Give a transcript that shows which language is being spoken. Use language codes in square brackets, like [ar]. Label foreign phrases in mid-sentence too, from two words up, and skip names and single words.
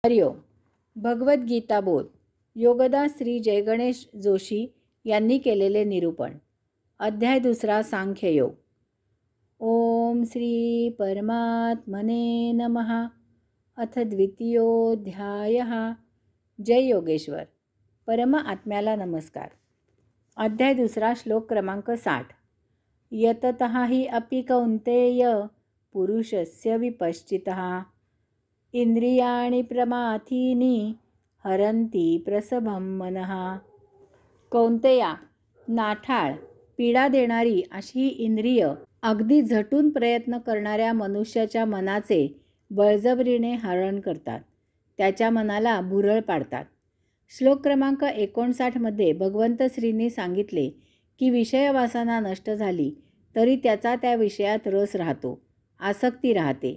[mr] हरिओम. भगवद्गीता बोध. योगदास श्री जयगणेश जोशी यांनी केलेले निरूपण. अध्याय 2. [sa] सांख्ययोग. ओम श्री परमात्मने नमः. अथ द्वितीयोऽध्यायः. जय योगेश्वर. [mr] परम आत्म्याला नमस्कार. अध्याय 2. श्लोक क्रमांक 60. [sa] यततः हि अपि कौन्तेय पुरुषस्य विपश्चितः इंद्रियाणि प्रमाथीनि हरन्ति प्रसभं मनः. [mr] कौंतेया, नाठाळ, पीडा देणारी अशी ही इंद्रिय अगदी झटून प्रयत्न करणाऱ्या मनुष्याच्या मनाचे बळजबरीने हरण करतात, त्याच्या मनाला भुरळ पाडतात. श्लोक क्रमांक 59 मध्ये भगवंत श्रींनी सांगितले की विषयवासना नष्ट झाली तरी त्याचा त्या विषयात रस राहतो, आसक्ती राहते.